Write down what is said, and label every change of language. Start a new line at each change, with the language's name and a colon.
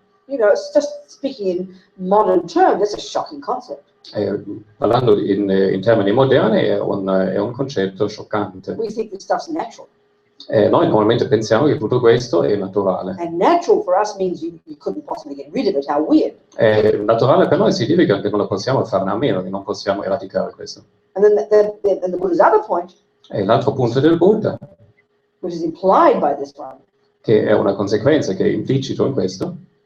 English: You know, it's just speaking in modern terms, that's a shocking concept.
Italian: Parlando in termini moderni è un concetto scioccante.
English: We think this stuff's natural.
Italian: Noi normalmente pensiamo che tutto questo è naturale.
English: And natural for us means you couldn't possibly get rid of it. How weird.
Italian: Naturale per noi significa che non lo possiamo farne a meno, che non possiamo eradicare questo.
English: And then the Buddha's other point,
Italian: E l'altro punto del Buddha,
English: which is implied by this one,
Italian: che è una conseguenza che è implicito in questo,